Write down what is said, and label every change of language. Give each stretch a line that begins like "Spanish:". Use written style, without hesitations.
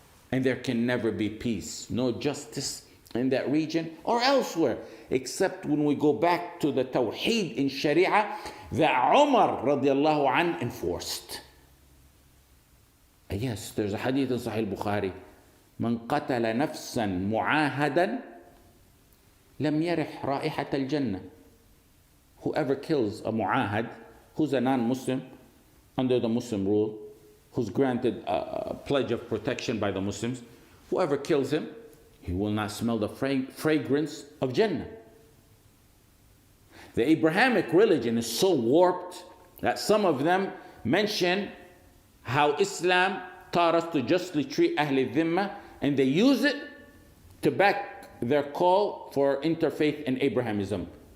English: And there can never be peace, no justice in that region or elsewhere, except when we go back to the Tawheed in Sharia that Umar radiallahu anh enforced. Yes, there's a hadith in Sahih Bukhari.
Arabic: من قتل نفسا معاهدا لم يرح رائحة الجنة.
English: Whoever kills a mu'ahad, who's a non-Muslim, under the Muslim rule, who's granted a pledge of protection by the Muslims, whoever kills him, he will not smell the fragrance of Jannah. The Abrahamic religion is so warped that some of them mention how Islam taught us to justly treat Ahl al-Dhimma, and they use it to back their call for interfaith and Abrahamism.